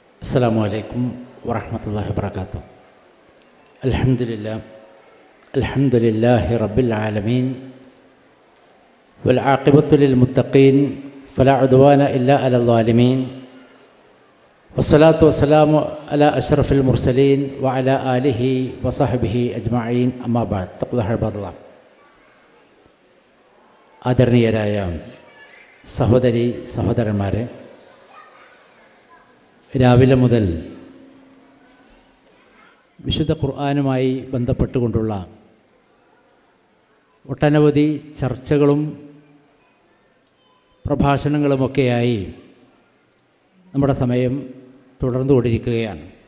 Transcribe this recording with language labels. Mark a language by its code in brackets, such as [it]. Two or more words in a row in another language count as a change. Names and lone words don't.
[ar] السلام عليكم ورحمة الله وبركاته. الحمد لله رب العالمين والعاقبة للمتقين فلا عدوان إلا على الظالمين والصلاة والسلام على أشرف المرسلين وعلى آله وصحبه أجمعين أما بعد تقوى عباد الله. [ml] ആദരണീയരായ സഹോദരി സഹോദരന്മാരെ, രാവിലെ മുതൽ വിശുദ്ധ ഖുർആനുമായി ബന്ധപ്പെട്ടുകൊണ്ടുള്ള ഒട്ടനവധി ചർച്ചകളും പ്രഭാഷണങ്ങളുമൊക്കെയായി നമ്മുടെ സമയം തുടർന്നുകൊണ്ടിരിക്കുകയാണ്.